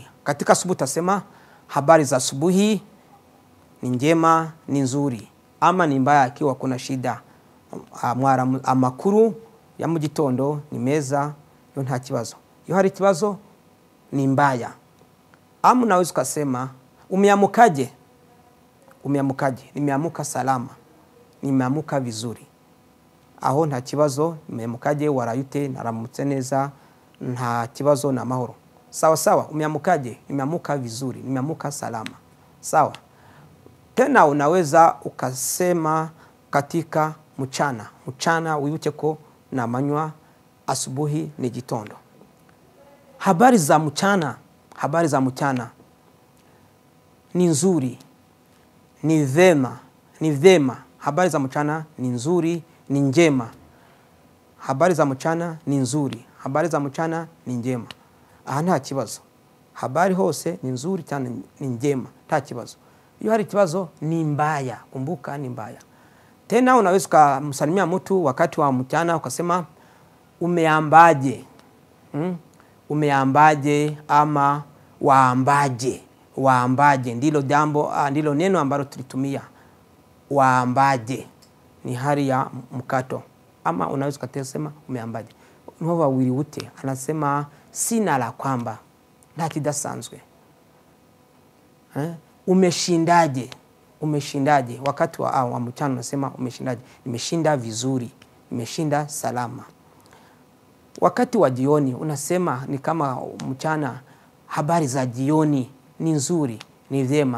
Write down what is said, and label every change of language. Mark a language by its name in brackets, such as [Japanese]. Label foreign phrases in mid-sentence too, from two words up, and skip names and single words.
[Swahili] Katika asubuhi utasema habari za asubuhi ni njema, ni nzuri, ama ni mbaya ikiwa kuna shida. [Kinyarwanda] Amakuru ya mu gitondo ni meza, yo nta kibazo. Iyo hari ikibazo ni mbaya. [Swahili] Ama unaweza kusema umeamukaje? Umeamukaje? Nimeamuka salama, nimeamuka vizuri. [Kinyarwanda] Aho nta kibazo. Umeamukaje? Warayute? Naramutse neza, nta kibazo, na mahoro. [Swahili] Sawa sawa. Umeamukaje? Nimeamuka vizuri, nimeamuka salama. Sawa. Tena unaweza ukasema katika mchana [Kinyarwanda] wibuke ko na manywa, [Swahili] asubuhi ni gitondo. Habari za mchana, habari za mchana ni nzuri, ni vema, ni vema. Habari za mchana ni nzuri, ni njema. Habari za mchana ni nzuri, habari za mchana ni njema. [Kinyarwanda] Aha nta kibazo. [Swahili] Habari hose ni nzuri cyane ni njema, [Kinyarwanda] nta kibazo. Iyo hari kibazo ni mbaya, [Swahili] kumbuka ni mbaya. Tena unaweza kumsalimia mtu wakati wa mchana ukasema umeambaje? Umeambaje ama waambaje? Waambaje ndilo jambo, ndilo neno ambalo tulitumia. Waambaje ni hali ya mkato. Ama unaweza kusema umeambaje. Nuwa wawili ute anasema sina la kwamba, [Kinyarwanda] nta kidasanzwe. [Swahili] Umeshindaje? Umeshindaje? Wakati wa mchana unasema umeshindaje? Nimeshinda vizuri, nimeshinda salama. Wakati wa jioni unasema ni kama mchana, habari za jioni ni nzuri, ni vyema.